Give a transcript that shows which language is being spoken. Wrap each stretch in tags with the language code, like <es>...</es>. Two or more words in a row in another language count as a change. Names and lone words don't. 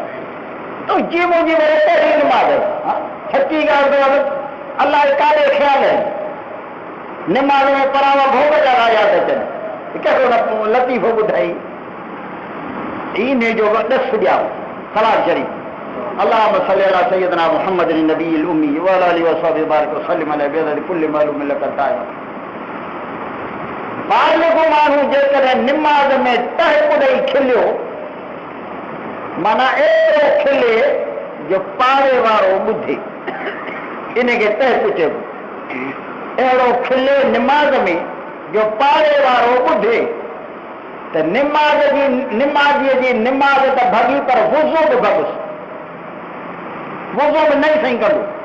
<sd>तूं जी मुंहिंजी वरी पहिरीं निमाज़ सची ॻाल्हि त अलाह काॾे ख़्याल आहिनि, निमाज़ में परावा भोग जा यादि अचनि, कहिड़ो न लतीफ़ो ॿुधाई इन जो ॾस ॾियां कलाक शरीफ़।</sd> <ar>اللهم صل على سيدنا محمد النبي الأمي وعلى آله وصحبه بارك وسلم عليه بعدد كل معلوم لك طائب.</ar> <sd>बालिग़ माण्हू जेकॾहिं निमाज़ में टहिक ॾेई खिलियो, माना एतिरो खिले जो पाड़े वारो ॿुधे, इनखे टहिक चइबो। अहिड़ो खिले निमाज़ में जो पाड़े वारो ॿुधे, त निमाज़ीअ जी निमाज़ त भॻी पर वुज़ू बि भॻुसि, वुज़ू बि न ई सही कंदो।</sd>